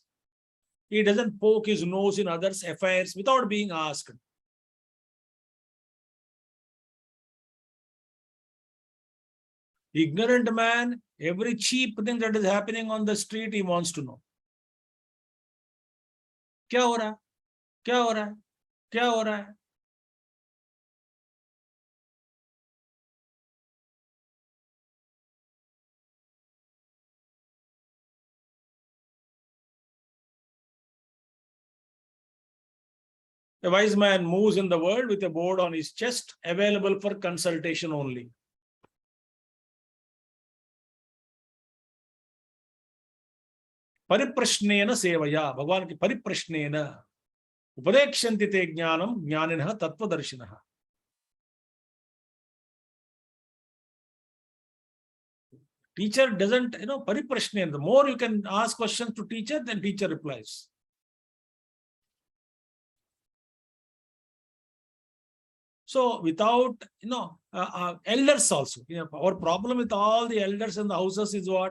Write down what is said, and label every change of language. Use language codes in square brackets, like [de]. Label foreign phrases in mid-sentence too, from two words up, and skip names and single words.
[en] He doesn't poke his nose in others' affairs without being asked. Ignorant man, every cheap thing that is happening on the street, he wants to know. [hi] क्या हो रहा है? क्या हो रहा है? क्या हो रहा है? [en] A wise man moves in the world with a board on his chest, available for consultation only. [sa] परिप्रश्नेन सेवया, भगवान की परिप्रश्नेन, उपदेक्ष्यन्ति ते ज्ञानम्, ज्ञानिनः तत्त्वदर्शिनः. [en] Teacher doesn't, pariprashnena. The more you can ask questions to teacher, then teacher replies. So without, elders also, our problem with all the elders in the houses is what?